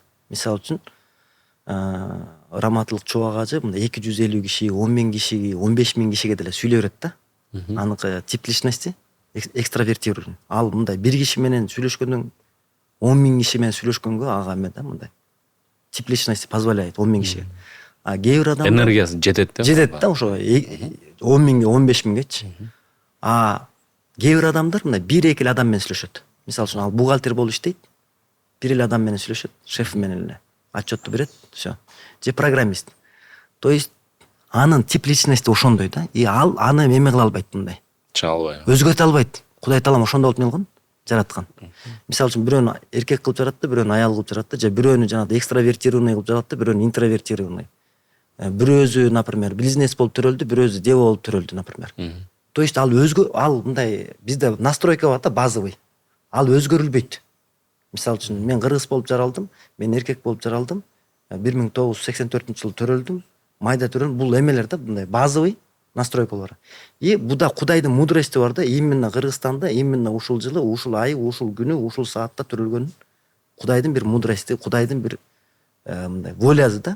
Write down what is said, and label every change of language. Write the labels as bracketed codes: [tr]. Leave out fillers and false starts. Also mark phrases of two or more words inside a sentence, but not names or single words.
[ky] Мисалы үчүн раматылык чубагажы мындай 250 кишиге, 10 000 кишиге, 15 000 кишиге деле сүйлөй берет да. [ru] Аныкы тип личности экстравертированный. [ky] Ал мындай бир киши менен сүйлөшкөндөн 10 000 киши менен сүйлөшкөнгө ага эме да, мындай [ru] тип личности позволяет [ky] 10 000 кишиге. Кээ бир адамдар энергиясы жетет да. Жетет да ошо 10 000ге, 15 000гечи. Кээ бир адамдар мындай бир-эки эле адам менен сүйлөшөт. Мисалы үчүн ал бухгалтер болуп иштейт, бир эле адам менен сүйлөшөт, шеф менен эле отчетту берет, всё. Же программист. [ru] То есть [ky] анын [ru] тип личности [ky] ошондой да. И ал аны эме кыла албайт, мындай чыга албайбы. өзгөртө албайт. Кудай таалам ошондой болуп эмне кылган, жараткан. Мисалы үчүн бирөөнү эркек кылып жаратты, бирөөнү аял кылып жаратты, же бирөөнү жанагы экстравертированный кылып жаратты, бирөөнү интровертированный. Бирөөсү, например, бизнес болуп төрөлдү, бирөөсү дева болуп төрөлдү, например. [ru] То есть [ky] ал ал мындай бизде настройка бар да, базовый. Ал өзгөрүлбөйт. Мисалы үчүн мен кыргыз болуп жаралдым, мен эркек болуп жаралдым, 1984-жылы төрөлдүм, майда төрөлдүм. Бул эмелер да, мындай [ru] базовый настройкалар. [ky] И буда Кудайдын мудрости бар да, именно Кыргызстанда, именно ушул жылы, ушул айы, ушул күнү, ушул саатта төрөлгөн Кудайдын бир мудрости, Кудайдын бир мындай волясы да.